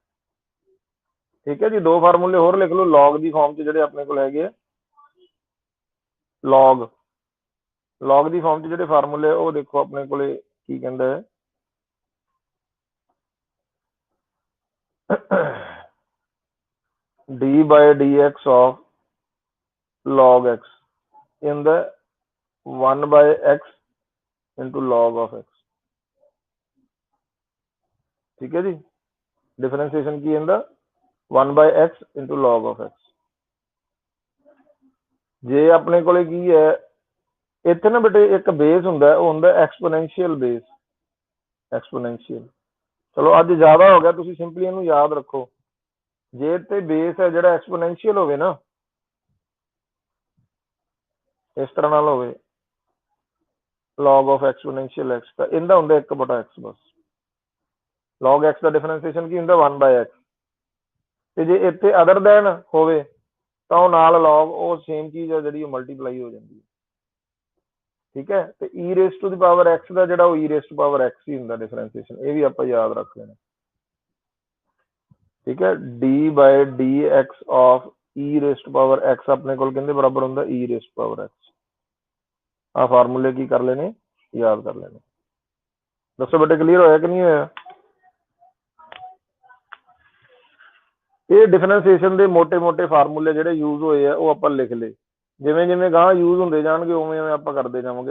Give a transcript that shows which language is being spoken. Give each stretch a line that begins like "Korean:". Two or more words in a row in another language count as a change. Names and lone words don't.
Punjabi: ਠੀਕ ਹੈ ਜੀ। ਦੋ ਫਾਰਮੂਲੇ ਹੋਰ ਲਿਖ ਲਓ log ਦੀ ਫਾਰਮ 'ਚ, ਜਿਹੜੇ ਆਪਣੇ ਕੋਲ ਹੈਗੇ ਆ log ਦੀ ਫਾਰਮ 'ਚ ਜਿਹੜੇ ਫਾਰਮੂਲੇ, ਉਹ ਦੇਖੋ ਆਪਣੇ ਕੋਲੇ ਕੀ ਕਹਿੰਦਾ ਹੈ,
English: d/dx of log x in the 1/x into log of x।
Punjabi: ਠੀਕ ਹੈ ਜੀ। ਡਿਫਰੈਂਸ਼ੀਏਸ਼ਨ ਕੀ ਇਹਦਾ,
English: 1/x into log of x।
Punjabi: ਜੇ ਆਪਣੇ ਕੋਲੇ ਕੀ ਹੈ, ਇੱਥੇ ਨਾ ਬੇਟੇ ਇੱਕ ਬੇਸ ਹੁੰਦਾ, ਉਹ ਹੁੰਦਾ
English: exponential base,
Punjabi: ਐਕਸਪੋਨੈਂਸ਼ੀਅਲ। ਚਲੋ ਅੱਜ ਜ਼ਿਆਦਾ ਹੋ ਗਿਆ, ਤੁਸੀਂ ਸਿੰਪਲੀ ਇਹਨੂੰ ਯਾਦ ਰੱਖੋ। ਜੇ ਤੇ ਬੇਸ ਹੈ ਜਿਹੜਾ ਐਕਸਪੋਨੈਂਸ਼ੀਅਲ ਹੋਵੇ ਨਾ, ਇਸ ਤਰ੍ਹਾਂ ਨਾਲ ਹੋਵੇ
English: log of exponential x,
Punjabi: ਤਾਂ ਇਹਦਾ ਹੁੰਦਾ 1/x ਬਸ। log x ਦਾ ਡਿਫਰੈਂਸ਼ੀਏਸ਼ਨ ਕੀ ਹੁੰਦਾ, 1/x। ਤੇ ਜੇ ਇੱਥੇ
English: other than
Punjabi: ਹੋਵੇ ਤਾਂ ਉਹ ਨਾਲ log, ਉਹ ਸੇਮ ਚੀਜ਼ ਹੈ ਜਿਹੜੀ ਉਹ ਮਲਟੀਪਲਾਈ ਹੋ ਜਾਂਦੀ ਹੈ। ਠੀਕ ਹੈ। ਤੇ
English: e raised to the power x
Punjabi: ਦਾ ਜਿਹੜਾ, ਉਹ
English: e raised to power x
Punjabi: ਹੀ ਹੁੰਦਾ ਡਿਫਰੈਂਸ਼ੀਏਸ਼ਨ। ਇਹ ਵੀ ਆਪਾਂ ਯਾਦ ਰੱਖ ਲੈਣਾ। ਠੀਕ ਹੈ।
English: d/dx of e raised to power x
Punjabi: ਆਪਣੇ ਕੋਲ ਕਹਿੰਦੇ ਬਰਾਬਰ ਹੁੰਦਾ
English: e raised to power x।
Punjabi: ਆਹ ਫਾਰਮੂਲੇ ਕੀ ਕਰ ਲੈਣੇ, ਯਾਦ ਕਰ ਲੈਣੇ। ਦੱਸੋ ਬੇਟੇ ਕਲੀਅਰ ਹੋਇਆ ਕਿ ਨਹੀਂ ਹੋਇਆ। ਇਹ ਡਿਫਰੈਂਸ਼ੀਏਸ਼ਨ ਦੇ ਮੋਟੇ ਫਾਰਮੂਲੇ ਜਿਹੜੇ ਯੂਜ਼ ਹੋਏ ਆ, ਉਹ ਆਪਾਂ ਲਿਖ ਲਏ। ਜਿਵੇਂ ਜਿਵੇਂ ਗਾਂ ਯੂਜ਼ ਹੁੰਦੇ ਜਾਣਗੇ ਉਵੇਂ ਉਵੇਂ ਆਪਾਂ ਕਰਦੇ ਜਾਵਾਂਗੇ।